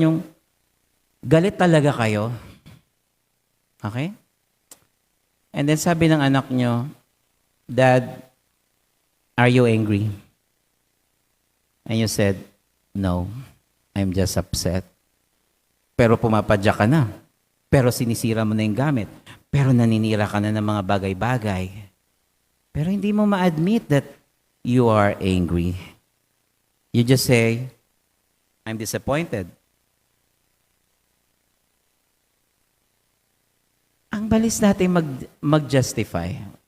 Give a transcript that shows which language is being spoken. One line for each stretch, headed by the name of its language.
Filipino: Yung galit talaga kayo. Okay?
English: And then
Filipino: sabi ng anak nyo,
English: Dad, are you angry? And you said, no, I'm just upset.
Filipino: Pero pumapadya ka na. Pero sinisira mo na yung gamit. Pero naninira ka na ng mga bagay-bagay. Pero hindi mo ma-admit
English: that you are angry. You just say, I'm disappointed.
Filipino: Ang balis natin mag-justify.